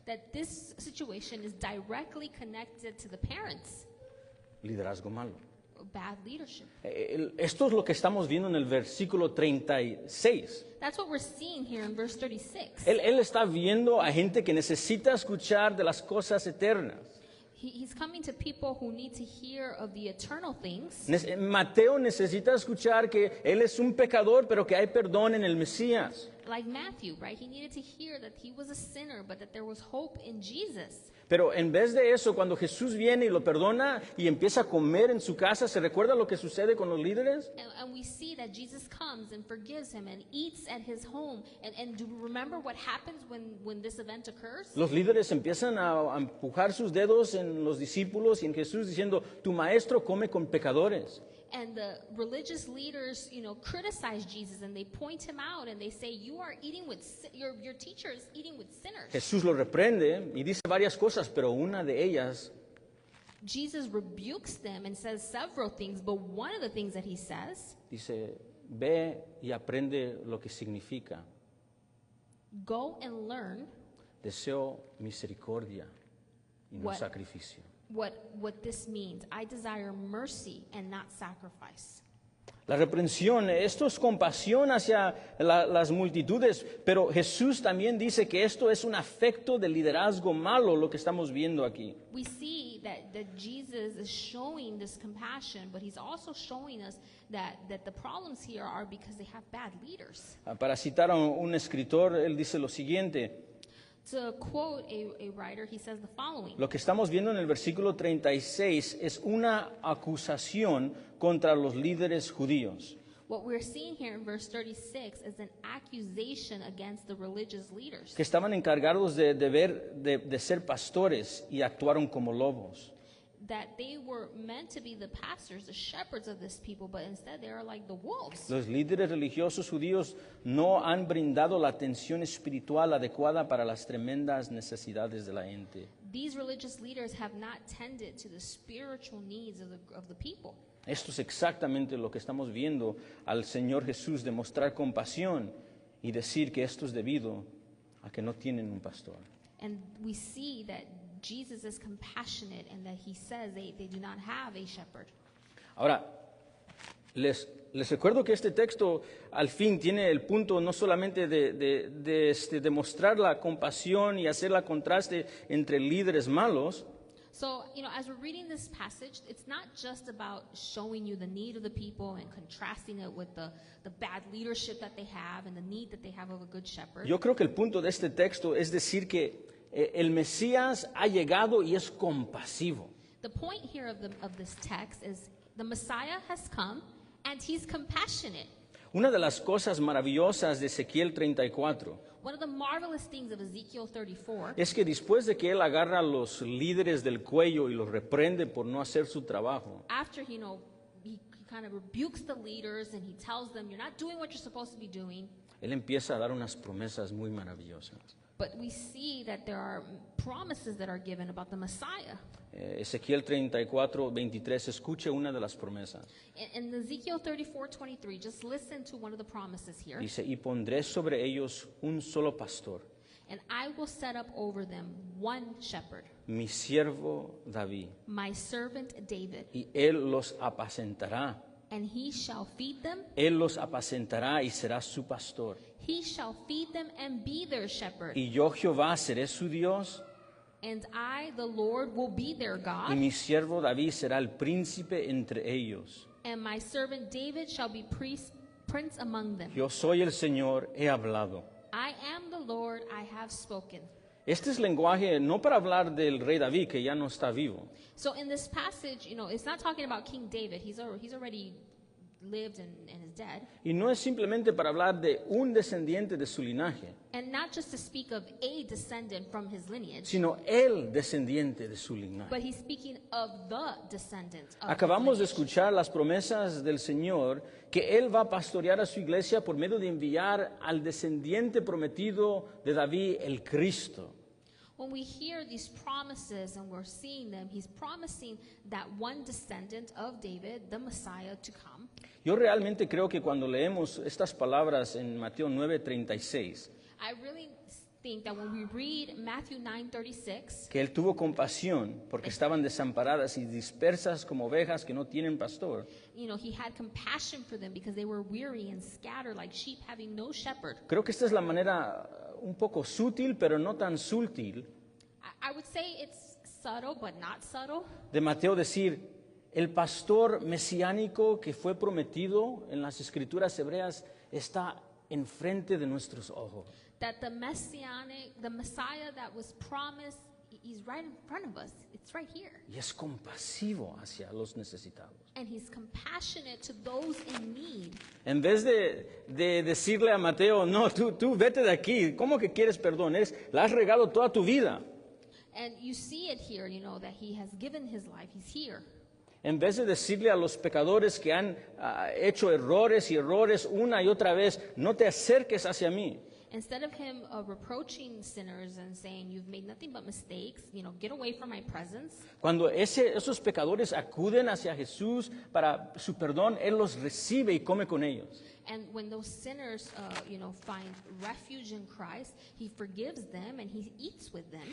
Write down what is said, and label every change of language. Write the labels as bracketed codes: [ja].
[en] that this situation is directly connected to the parents. [es] Liderazgo malo. [en] Bad leadership. [es] Esto es lo que estamos viendo en el versículo 36. [en] That's what we're seeing here in verse 36. [es] Él está viendo a gente que necesita escuchar de las cosas eternas. [en] He's coming to people who need to hear of the eternal things. [es] Mateo necesita escuchar que él es un pecador, pero que hay perdón en el Mesías. [en] Like Matthew, right? He needed to hear that he was a sinner, but that there was hope in Jesus. [es] Pero en vez de eso, cuando Jesús viene y lo perdona y empieza a comer en su casa, ¿se recuerda lo que sucede con los líderes? [en] And we see that Jesus comes and forgives him and eats at his home. And do you remember what happens when this event occurs? [es] Los líderes empiezan a empujar sus dedos en los discípulos y en Jesús diciendo, tu maestro come con pecadores. [en] And the religious leaders, criticize Jesus and they point him out and they say, you are eating with, your teacher is eating with sinners. [es] Jesús lo reprende y dice varias cosas, pero una de ellas [en] Jesus rebukes them and says several things, but one of the things that he says, [es] dice, ve y aprende lo que significa. [en] go and learn [es] Deseo misericordia y no [en] What? [es] sacrificio. [en] what this means. I desire mercy and not sacrifice. [es] La reprensión, esto es compasión hacia las multitudes, pero Jesús también dice que esto es un afecto de liderazgo malo, lo que estamos viendo aquí. [en] We see that Jesus is showing this compassion, but he's also showing us that the problems here are because they have bad leaders. [es] Para citar a un escritor, él dice lo siguiente, [en] To quote a writer, he says the following. [es] lo que estamos viendo en el versículo 36 es una acusación contra los líderes judíos. [en] What we're seeing here in verse 36 is an accusation against the religious leaders. [es] Que estaban encargados de ser pastores y actuaron como lobos. [en] That they were meant to be the pastors, the shepherds of this people, but instead they are like the wolves. [es] Los líderes religiosos judíos no han brindado la atención espiritual adecuada para las tremendas necesidades de la gente. [en] These religious leaders have not tended to the spiritual needs of the people. [es] Esto es exactamente lo que estamos viendo al Señor Jesús demostrar compasión y decir que esto es debido a que no tienen un pastor. [en] And we see that Jesus is compassionate and that he says they do not have a shepherd. [es] Ahora, les recuerdo que este texto al fin tiene el punto no solamente de demostrar la compasión y hacer la contraste entre líderes malos, [en] So, as we're reading this passage, it's not just about showing you the need of the people and contrasting it with the bad leadership that they have and the need that they have of a good shepherd. [es] yo creo que el punto de este texto es decir que el Mesías ha llegado y es compasivo. [en] The point here of this text is the Messiah has come and he's compassionate. [es] Una de las cosas maravillosas de Ezequiel 34 [en] One of the marvelous things of Ezekiel 34 [es] es que después de que él agarra a los líderes del cuello y los reprende por no hacer su trabajo, [en] after he kind of rebukes the leaders and he tells them you're not doing what you're supposed to be doing, [es] él empieza a dar unas promesas muy maravillosas. [en] but we see that there are promises that are given about the Messiah. [es] Ezequiel 34, 23, escuche una de las promesas. [en] In Ezekiel 34:23, just listen to one of the promises here. [es] Dice, y pondré sobre ellos un solo pastor, [en] And I will set up over them one shepherd, [es] mi siervo David, [en] my servant David, [es] y él los apacentará. [en] and he shall feed them. [es] Él los apacentará y será su pastor. [en] He shall feed them and be their shepherd. [es] Y yo Jehová seré su Dios, [en] And I, the Lord, will be their [es] y [en] God. [es] mi siervo David será el príncipe entre ellos. [en] And my servant David shall be prince among them. [es] Yo soy el Señor, he hablado. [en] I am the Lord, I have spoken. [es] Este es lenguaje no para hablar del rey David, que ya no está vivo, [en] So in this passage, it's not talking about King David. He's already lived and is dead. [es] y no es simplemente para hablar de un descendiente de su linaje, [en] And not just to speak of a descendant from his lineage, [es] sino el descendiente de su linaje. [en] but he's speaking of the descendant of [es] Acabamos de [en] his lineage. [es] escuchar las promesas del Señor que Él va a pastorear a su iglesia por medio de enviar al descendiente prometido de David, el Cristo. [en] When we hear these promises and we're seeing them, he's promising that one descendant of David, the Messiah, to come. [es] Yo realmente creo que cuando leemos estas palabras en Mateo 9:36, [en] I really think that when we read Matthew 9:36, [es] que Él tuvo compasión porque estaban desamparadas y dispersas como ovejas que no tienen pastor. [en] he had compassion for them because they were weary and scattered like sheep having no shepherd. [es] Creo que esta es la manera un poco sutil, pero no tan sutil, [en] I would say it's subtle, but not subtle, [es] de Mateo decir, el pastor mesiánico que fue prometido en las escrituras hebreas está enfrente de nuestros ojos. [en] that the Messiah that was promised, he's right in front of us. It's right here. [es] Y es compasivo hacia los necesitados. [en] And he's compassionate to those in need. [es] En vez de decirle a Mateo, no, tú vete de aquí, ¿cómo que quieres perdón? La has regado toda tu vida. [en] And you see it here, that he has given his life. He's here. [es] En vez de decirle a los pecadores que han hecho errores y errores una y otra vez, no te acerques hacia mí. [en] Instead of him reproaching sinners and saying, you've made nothing but mistakes, get away from my presence. [es] Cuando esos pecadores acuden hacia Jesús para su perdón, Él los recibe y come con ellos. [en] And when those sinners, find refuge in Christ, he forgives them and he eats with them.